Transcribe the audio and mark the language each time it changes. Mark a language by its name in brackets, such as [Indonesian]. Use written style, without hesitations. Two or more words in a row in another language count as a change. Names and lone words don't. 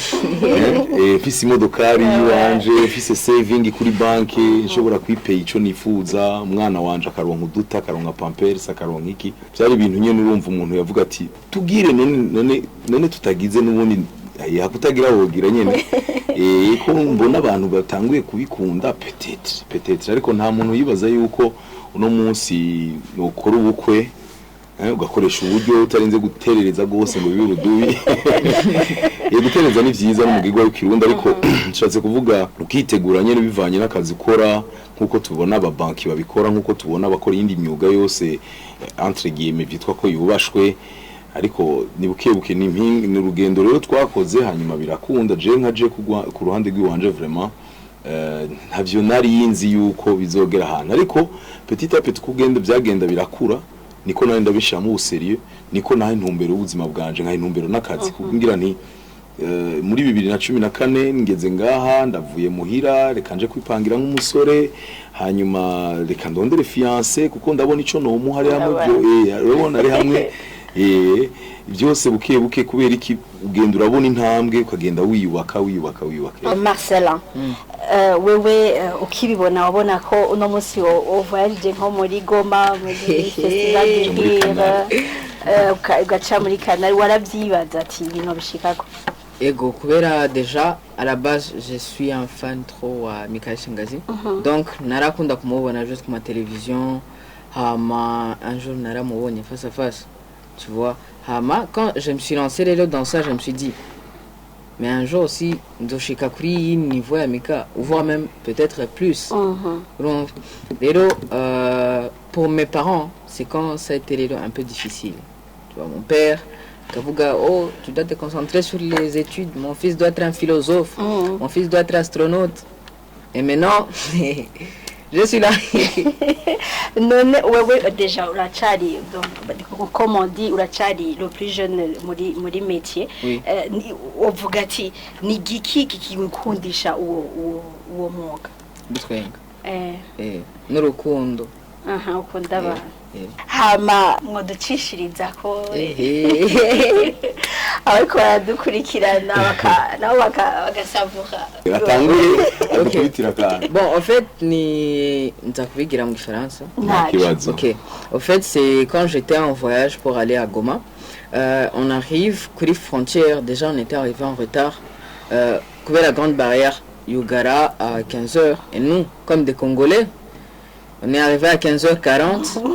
[Rundi] mfise imodokari yanje mfise saving kuri banki nshobora kwipay ico nifuza umwana wanje akaronka uduta akaronka pampers akaronka iki byari ibintu nyene urumva umuntu yavuga ati tugire none tutagize n'ubundi yakutagira wogira nyene ko mbona abantu batanguye kubikunda peut-être ariko nta muntu yibaza yuko uno munsi nokora ubukwe ugakoresha uburyo utarinze guterereza gose ngo bibe urudubi gutereza ni vyiza n'umugirwa w'ikirundi ariko nshatse kuvuga ukitegura nyene bivanye n'akazi ukora nkuko tubona aba banki babikora nkuko tubona abakora indi myuga yose [French] entre guillemets [Rundi] bitwa ko yubashwe ariko nibukebuke ni urugendo rero twakoze hanyuma birakunda je nkaje ku ruhande rw'iwanje vraiment ntavyo nari yinzi yuko bizogera ahantu ariko [French] petit à petit [Rundi] kugenda byagenda birakura niko nari ndabishamo ubuserieux niko naho intumbero ubuzima bwanje nka intumbero n'akazi kugira nti muri 2014 ngeze ngaha ndavuye muhira reka nje kwipangira nk'umusore hanyuma reka ndondere fiancé kuko ndabona ico no muhari hamwe byo urabona ari hamwe byose buke kubera iki ugenda urabona intambwe ukagenda wiyubaka Marcelin wewe ukibibona wabona ko uno munsi voyage nko muri Goma muri festival d'Ivire ugaca muri Canal warabyibaza ati ibintu bishikako ego kubera [French] déjà à la base je suis un fan trop à Michael Shangazi donc [Rundi] narakunda kumubona [French] juste ku télévision hama un jour naramubonye face à face tu vois hama quand je me suis lancé dans ça je me suis dit mais un jour aussi [Rundi] ndoshika kuri niveau ya Mika [French] ou voire même peut-être plus donc pour mes parents c'est quand ça a été un peu difficile tu vois mon père Kavuga, oh, tu dois te concentrer sur les études. Mon fils doit être un philosophe. Mon fils doit être astronaute. Et maintenant, je suis là. Non, ouais, déjà, urachari, comme on dit, urachari, le plus jeune, [Rundi] muri métier. Uvuga ati, ni giki kikikundisha uwo mwuga? Gutwenga. N'urukundo. Aha, ukunda abantu. Hama mwoducishiriza ko ariko baradukurikirana nabo bagasavura [French] bon en fait [Rundi] ni nzakubigira mu Gifaransa. OK. [French] En fait c'est quand j'étais en voyage pour aller à Goma, on arrive kuri frontière, déjà on était arrivé en retard couvert la grande barrière Yugara à 15h et nous comme des Congolais on est arrivé à 15h40.